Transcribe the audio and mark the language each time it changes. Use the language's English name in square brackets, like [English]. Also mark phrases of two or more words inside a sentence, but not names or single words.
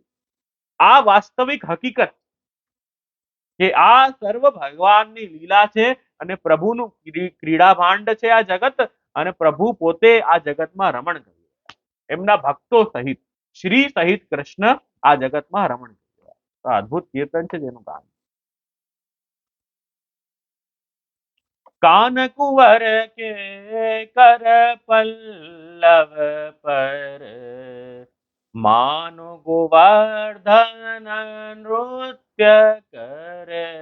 [Gujarati] આ વાસ્તવિક હકીકત કે આ સર્વ ભગવાનની લીલા છે અને પ્રભુનું ક્રીડા ભાંડ છે આ જગત, અને પ્રભુ પોતે આ જગતમાં રમણ કરી રહ્યા છે. એમના ભક્તો સહિત, શ્રી સહિત કૃષ્ણ આ જગતમાં રમણ કરી રહ્યા છે. તો અદ્ભુત કીર્તન છે જેનું ગાન. [Hindi] कान कुंवर के कर पल्लव पर मानो गोवर्धन नृत्य करे.